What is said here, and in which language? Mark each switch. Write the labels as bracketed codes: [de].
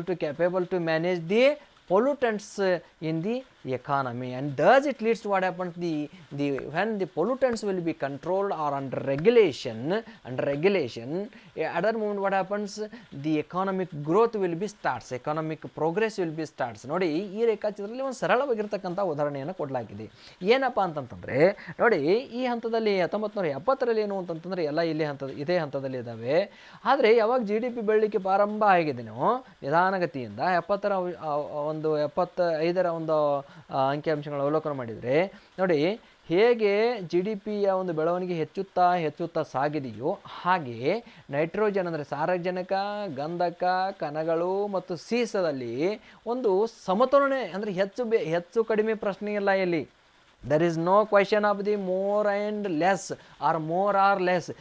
[en] capable to manage the pollutants in the economy, and thus it leads to what happens, when the pollutants will be controlled or under regulation, other moment what happens, the economic growth will be starts, economic progress will be starts. [kn] ನೋಡಿ ಈ ರೇಖಾಚಿತ್ರದಲ್ಲಿ ಒಂದು ಸರಳವಾಗಿರ್ತಕ್ಕಂಥ ಉದಾಹರಣೆಯನ್ನು ಕೊಡಲಾಗಿದೆ. ಏನಪ್ಪ ಅಂತಂತಂದರೆ ನೋಡಿ, ಈ ಹಂತದಲ್ಲಿ 1970ರಲ್ಲಿ ಏನು ಅಂತಂತಂದರೆ ಎಲ್ಲ ಇದೇ ಹಂತದಲ್ಲಿ ಇದ್ದಾವೆ. ಆದರೆ ಯಾವಾಗ GDP ಬೆಳಲಿಕ್ಕೆ ಪ್ರಾರಂಭ ಆಗಿದೆನೋ ನಿಧಾನಗತಿಯಿಂದ 75ರ ಒಂದು ಅಂಕಿಅಂಶಗಳ ಅವಲೋಕನ ಮಾಡಿದರೆ ನೋಡಿ, ಹೇಗೆ GDPಯ ಒಂದು ಬೆಳವಣಿಗೆ ಹೆಚ್ಚುತ್ತಾ ಸಾಗಿದೆಯೋ, ಹಾಗೆಯೇ ನೈಟ್ರೋಜನ್ ಅಂದರೆ ಸಾರಜನಕ, ಗಂಧಕ, ಕಣಗಳು ಮತ್ತು ಸೀಸದಲ್ಲಿ ಒಂದು ಸಮತೋಲನೆ, ಅಂದರೆ ಹೆಚ್ಚು ಕಡಿಮೆ ಪ್ರಶ್ನೆ ಇಲ್ಲ ಇಲ್ಲಿ. [en] There is no question of the more and less or more or less.